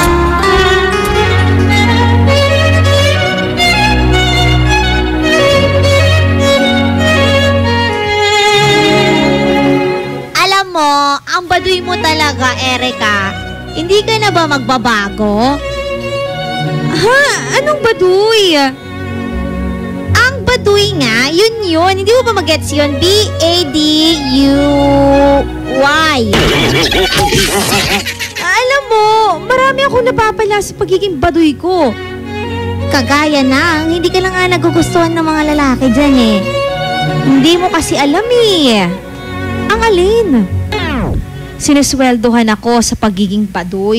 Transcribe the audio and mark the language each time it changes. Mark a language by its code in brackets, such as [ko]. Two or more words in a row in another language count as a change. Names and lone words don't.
[tl] Alam mo, ang baduy mo talaga, Erica. Hindi ka na ba magbabago? Ha? Anong baduy? Ang baduy nga, yun. Hindi mo ba mag-gets yun? B-A-D-U-Y. Alam mo, marami akong napapala sa pagiging baduy ko. Kagaya ng, hindi ka lang nga nagugustuhan ng mga lalaki dyan eh. Hindi mo kasi alam eh. Ang alin? Sinesweldohan ako sa pagiging baduy.